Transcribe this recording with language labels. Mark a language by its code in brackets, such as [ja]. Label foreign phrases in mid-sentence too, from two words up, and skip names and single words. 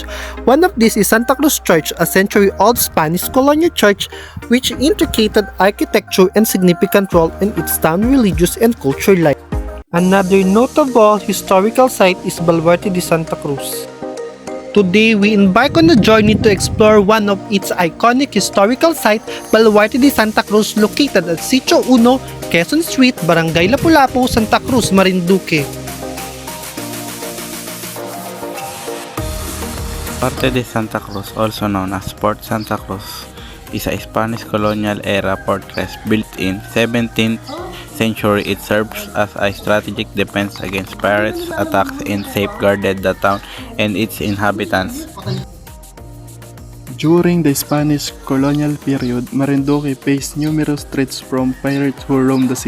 [en] One of these is Santa Cruz Church, a century-old Spanish colonial church which intricate architecture and significant role in its town religious and cultural life. Another notable historical site is Baluarte de Santa Cruz. Today, we embark on a journey to explore one of its iconic historical site, Baluarte de Santa Cruz, located at Sitio 1, Quezon Street, Barangay Lapu-Lapu, Santa Cruz, Marinduque. Baluarte de Santa Cruz, also known as Fort Santa Cruz, is a Spanish colonial era fortress built in 17th century. It serves as a strategic defense against pirates' attacks and safeguarded the town and its inhabitants. During the Spanish colonial period, Marinduque faced numerous threats from pirates who roamed the sea.